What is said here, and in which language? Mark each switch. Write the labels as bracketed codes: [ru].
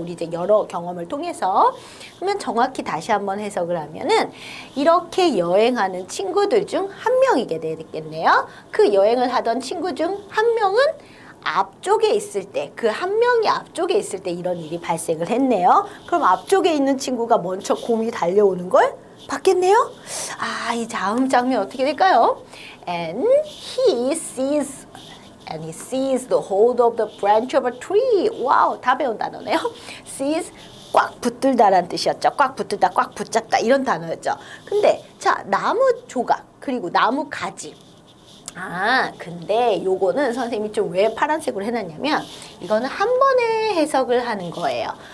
[ko] 우리 이제 여러 경험을 통해서. 그러면 정확히 다시 한번 해석을 하면은 이렇게 여행하는 친구들 중 한 명이게 되겠네요. 그 여행을 하던 친구 중 한 명은 앞쪽에 있을 때, 그 한 명이 앞쪽에 있을 때 이런 일이 발생을 했네요. 그럼 앞쪽에 있는 친구가 먼저 곰이 달려오는 걸 봤겠네요? 아, 이 다음 장면 어떻게 될까요? [en] And he sees the hold of the branch of a tree. [ko] 와우, 다 배운 단어네요. Seize, 꽉 붙들다라는 뜻이었죠. 꽉 붙들다, 꽉 붙잡다 이런 단어였죠. 근데 자, 나무 조각 그리고 나무 가지. 아, 근데 요거는 선생님이 좀 왜 파란색으로 해놨냐면 이거는 한 번에 해석을 하는 거예요.